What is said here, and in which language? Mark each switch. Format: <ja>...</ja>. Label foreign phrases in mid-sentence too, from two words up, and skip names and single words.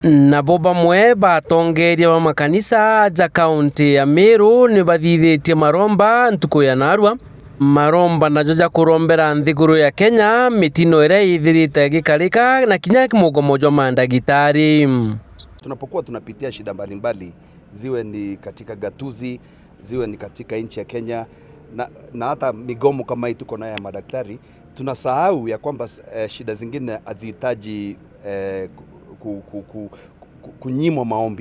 <mer>Nabo bamwe batongeria ba makanisa ja kaunti ya Meru ni bathithitie maromba ntuku ya narua maromba najo ja kurombera nthiguru ya Kenya mitino ira ithirite gikarika na kinya kimugomo jwa mandagitari.</mer> <sw>Tunapokuwa tunapitia shida mbalimbali, ziwe ni katika gatuzi, ziwe ni katika nchi ya Kenya na hata migomo kama hii tuko nayo ya madaktari, tunasahau ya kwamba shida zingine hazihitaji kunyimwa maombi.</sw>